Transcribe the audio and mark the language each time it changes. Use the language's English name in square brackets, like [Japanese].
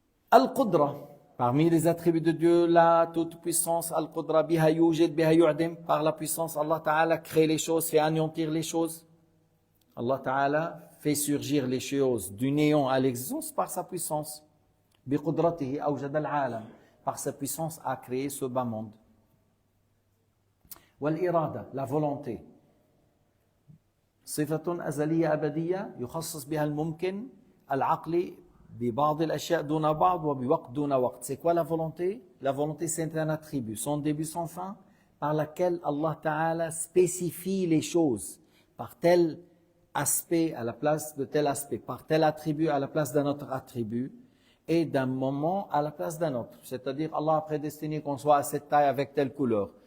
[French] Al-Qudra, parmi les attributs de Dieu, la toute-puissance, Al-Qudra, [Arabic] biha yujid, biha yu'dim, [French] par la puissance, Allah Ta'ala crée les choses, fait anéantir les choses. Allah Ta'ala fait surgir les choses du néant à l'existence par sa puissance. [Arabic] Biqudratihi awjad al-alam, [French] par sa puissance a créé ce bas monde. Wal-irada, la volonté. [Arabic] صفة أزلية أبدية يخصص بها الممكن العقل ببعض الأشياء دون بعض وبوقت دون وقت. [French] C'est quoi la volonté? La volonté, c'est un attribut, son début, son fin, par laquelle Allah Ta'ala spécifie les choses par tel aspect à la place de tel aspect, par tel attribut à la place d'un autre attribut, et d'un moment à la place d'un autre. C'est-à-dire, Allah a prédestiné qu'on soit à cette taille avec telle couleur.